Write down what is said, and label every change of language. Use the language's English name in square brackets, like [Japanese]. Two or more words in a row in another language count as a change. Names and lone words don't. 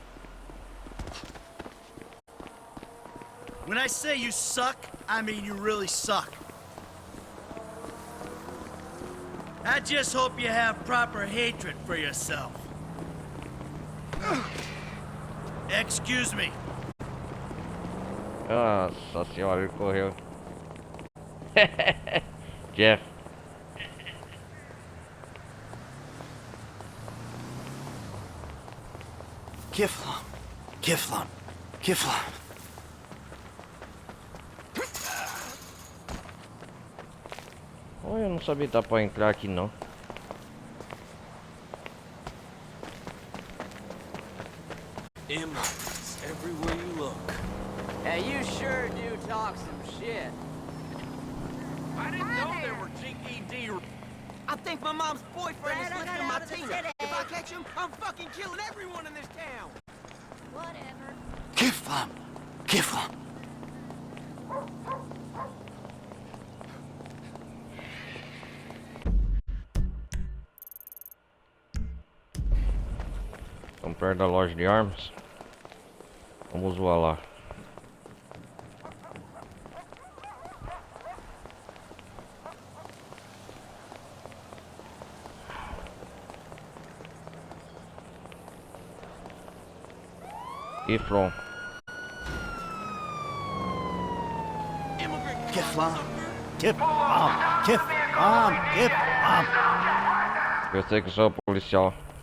[English] When I say you suck, I mean you really suck. I just hope you have proper hatred for yourself. Excuse me. [Portuguese] Nossa senhora, ele correu. Jeff. Kiflon. Kiflon. Kiflon. Olha, eu não sabia que dá pra entrar aqui não. [English] Emeralds everywhere you look. Hey, you sure do talk some shit. I didn't know there were GED. I think my mom's boyfriend is listening to my Tina. If I catch him, I'm fucking killing everyone in this town. Whatever. Kiflon. Kiflon. [Portuguese] Estamos perto da loja de armas. Vamos voar lá. Epsilon. Kiflon. Kiflon. Kiflon. Kiflon. Eu sei que sou policial.